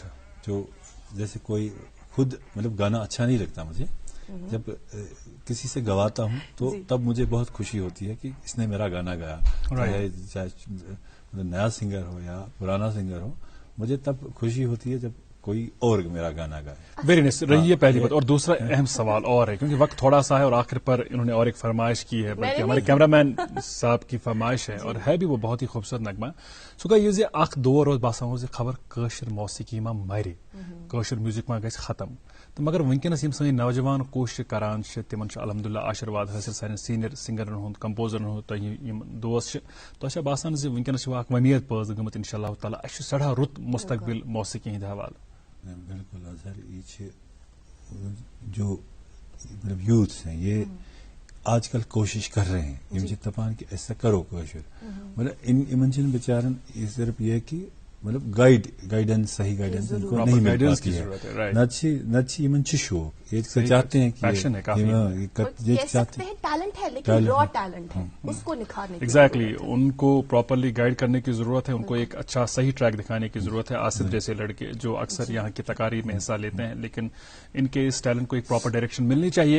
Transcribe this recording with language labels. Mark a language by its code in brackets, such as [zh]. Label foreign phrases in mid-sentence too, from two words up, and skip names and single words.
[ur] جو جیسے کوئی خود گانا اچھا نہیں لگتا مجھے، جب کسی سے گواتا ہوں تو تب مجھے بہت خوشی ہوتی ہے کہ اس نے میرا گانا گایا، چاہے نیا سنگر ہو یا پرانا سنگر ہو، مجھے تب خوشی ہوتی ہے جب کوئی اور میرا گانا گائے۔ [en] very nice, [ur] رہی ہے پہلی بات۔ اور دوسرا اہم سوال اور ہے، کیونکہ وقت تھوڑا سا ہے اور آخر پر انہوں نے اور ایک فرمائش کی ہے، بلکہ ہمارے کیمرہ مین صاحب کی فرمائش ہے، اور ہے بھی وہ بہت ہی خوبصورت نغمہ۔ [ks] سو کہ یہ اخ دور روز باسان خبر قٲشِر موسیقی ما مرِ، قٲشِر میوزک ما گژھِ ختم، تو مگر ونکس یم سن نوجوان کوشش کران تمن الحمدللہ آشیرواد حاصل سان سینئر سنگرن ہند کمپوزرن ہند تہ دوست تہ باسان ونکس اخ ومید پٲدٕ گٔمٕژ انشاء اللہ تعالیٰ اسہ سڑا رُت مستقبل موسیقی ہند حوالہ۔ [ur] بالکل اظہر، یہ جو یوتھس ہیں یہ آج کل کوشش کر رہے ہیں، دپان کہ ایسا کرو کٲشُر، مطلب ان بچارن یہ صرف یہ کہ مطلب گائیڈنس صحیح گائیڈنس ان کو نہیں مل پاتی ہے. [ks] نچی یمن چھ شوق [ur] یہ چاہتے ہیں کہ چاہتے ہیں ٹیلنٹ ہے لیکن [en] raw talent [ur] ہے اس کو نکھارنے. ایگزیکٹلی ان کو [en] properly guide [ur] کرنے کی ضرورت ہے, ان کو ایک اچھا صحیح ٹریک دکھانے کی ضرورت ہے. آصف جیسے لڑکے جو اکثر یہاں کی تقاریب میں حصہ لیتے ہیں, لیکن ان کے اس ٹیلنٹ کو ایک [en] proper direction [ur] ملنی چاہیے.